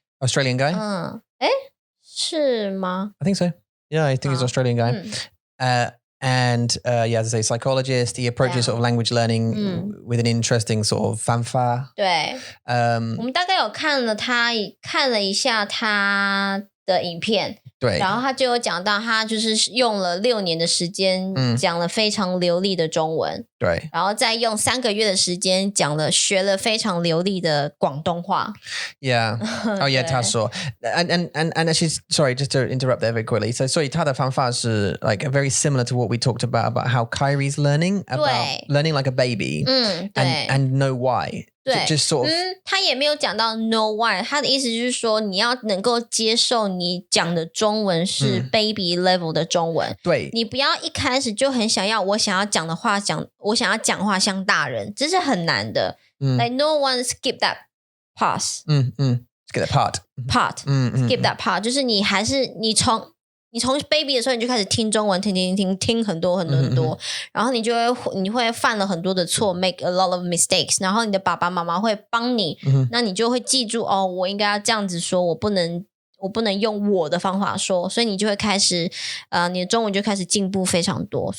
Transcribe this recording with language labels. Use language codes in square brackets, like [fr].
[en] Australian guy? [zh] 是吗？ [en] I think so. Yeah, I think he's an Australian guy. And as I say, psychologist. He approaches sort of language learning with an interesting sort of fanfare. [zh] 对，我们大概有看了一下他的影片，对，然后他就有讲到他就是用了6年的时间讲了非常流利的中文，对，然后再用3个月的时间学了非常流利的广东话。 [en] Yeah. Oh yeah, [zh] 他说 [en] and actually, sorry, just to interrupt there very quickly. So, [zh] 所以他的方法是 [en] like very similar to what we talked about how Kyrie's learning like a baby. [zh] 对 [en] and know why. [zh] 对 [en] just sort of [zh] 他也没有讲到 [en] know why， [zh] 他的意思就是说你要能够接受你讲的中文是 [en] baby level [zh] 的中文，对，你不要一开始就很想要我想要讲话像大人，这是很难的。 [en] Like no one skip that pass. skip that part. skip that part， [zh] 就是你从 baby 的时候你就开始听中文，听很多，然后你会犯了很多的错 ， [en] make a lot of mistakes， [zh] 然后你的爸爸妈妈会帮你，那你就会记住我应该要这样子说，我不能用我的方法说，所以你就会开始你的中文就开始进步非常多。